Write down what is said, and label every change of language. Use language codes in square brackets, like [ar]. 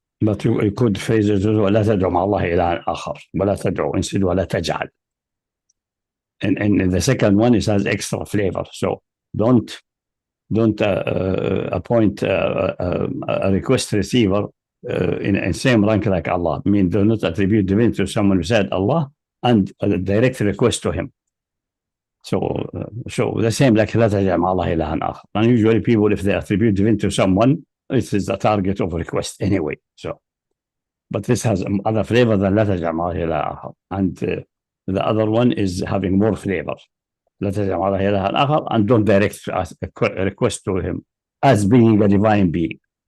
[en] But you could phrase it, [ar] ولا تدعو مع الله إله آخر ولا تدعو, instead ولا تجعل. [en] And the second one, it has extra flavor. So don't appoint a request receiver in same rank like Allah. I mean, do not attribute divinity to someone beside Allah and direct request to him. So the same like [ar] لا تجعل مع الله إلها آخر. [en] And usually people, if they attribute divinity to someone, it is the target of request anyway. So, but this has other flavor than [ar] لا تجعل مع الله إلها آخر. [en] And the other one is having more flavor. [ar] لا تجعل مع الله إلها آخر, [en] and don't direct a request to him as being a divine being.